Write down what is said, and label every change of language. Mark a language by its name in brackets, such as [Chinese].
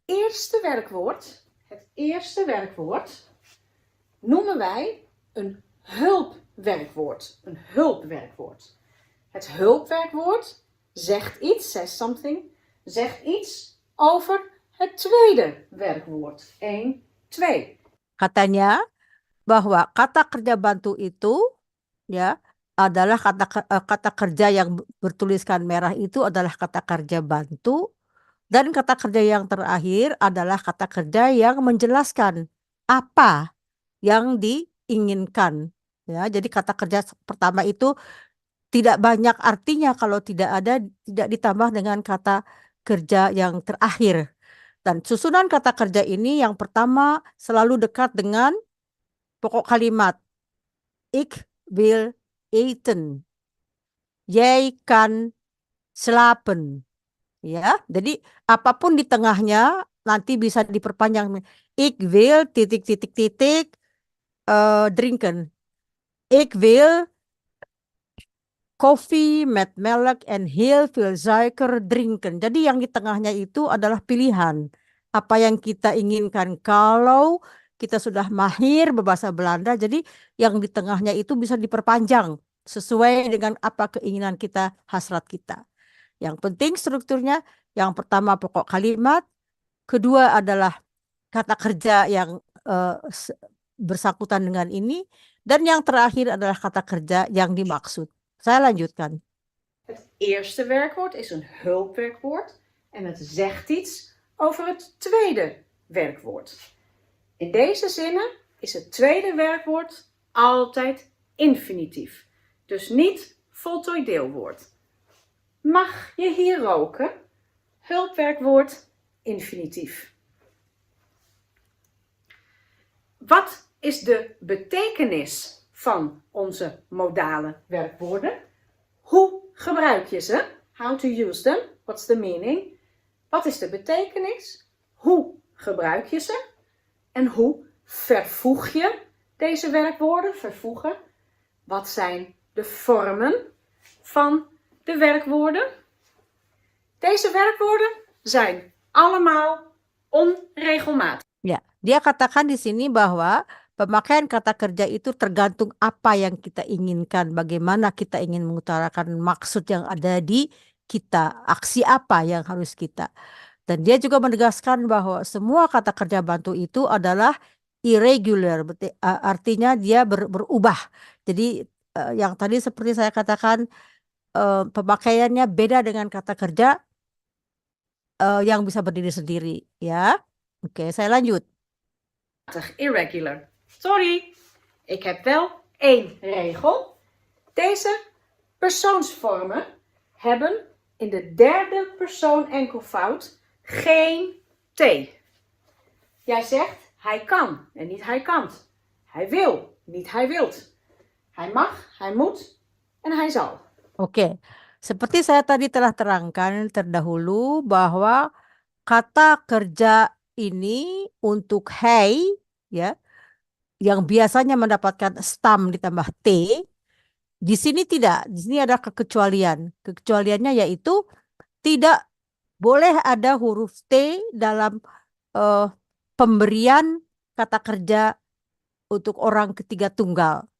[Dutch] Het eerste werkwoord noemen wij een hulpwerkwoord. Een hulpwerkwoord. Het hulpwerkwoord zegt iets, [English] says something, [Dutch] zegt iets over het tweede werkwoord. 1, 2. [Indonesian] Katanya bahwa kata kerja bantu itu ya adalah kata kerja yang bertuliskan merah itu adalah kata kerja bantu Dan kata kerja yang terakhir adalah kata kerja yang menjelaskan apa yang diinginkan. Ya, jadi kata kerja pertama itu tidak banyak artinya kalau tidak ditambah dengan kata kerja yang terakhir. Dan susunan kata kerja ini yang pertama selalu dekat dengan pokok kalimat. [Dutch] Ik wil eten. Jij kan slapen. [Indonesian] Ya, jadi apapun di tengahnya nanti bisa diperpanjang. [Dutch] Ik wil [Indonesian] titik titik titik [Dutch] drinken. Ik wil koffie met melk en heel veel suiker drinken. [Indonesian] Jadi yang di tengahnya itu adalah pilihan. Apa yang kita inginkan kalau kita sudah mahir berbahasa Belanda. Jadi yang di tengahnya itu bisa diperpanjang sesuai dengan apa keinginan kita, hasrat kita. Yang penting strukturnya, yang pertama pokok kalimat, kedua adalah kata kerja yang bersangkutan dengan ini, dan yang terakhir adalah kata kerja yang dimaksud. Saya lanjutkan. [Dutch] Het eerste werkwoord is een hulpwerkwoord en het zegt iets over het tweede werkwoord. In deze zinnen is het tweede werkwoord altijd infinitief, dus niet voltooid deelwoord. Mag je hier roken? Hulpwerkwoord infinitief. Wat is de betekenis van onze modale werkwoorden? Hoe gebruik je ze? [English] How to use them? What's the meaning? [Dutch] Wat is de betekenis? Hoe gebruik je ze? En hoe vervoeg je deze werkwoorden? Vervoegen. Wat zijn de vormen van de werkwoorden? Deze werkwoorden zijn allemaal onregelmatig. [Indonesian] Ya, dia katakan di sini bahwa pemakaian kata kerja itu tergantung apa yang kita inginkan, bagaimana kita ingin mengutarakan maksud yang ada di kita, aksi apa yang harus kita. Dan dia juga menegaskan bahwa semua kata kerja bantu itu adalah irregular, artinya dia berubah. Jadi yang tadi seperti saya katakan, pemakaiannya beda dengan kata kerja yang bisa berdiri sendiri, ya. Oke, saya lanjut. [English] Irregular. [Dutch] Sorry, ik heb wel één regel. Deze persoonsvormen hebben in de derde persoon enkelvoud geen T. Jij zegt hij kan en niet hij kan. Hij wil, niet hij wilt. Hij mag, hij moet en hij zal. [Indonesian] Oke, seperti saya tadi telah terangkan terdahulu bahwa kata kerja ini untuk hey, ya, yang biasanya mendapatkan stam ditambah T, di sini tidak. Di sini ada kekecualian. Kekecualiannya yaitu tidak boleh ada huruf T dalam pemberian kata kerja untuk orang ketiga tunggal.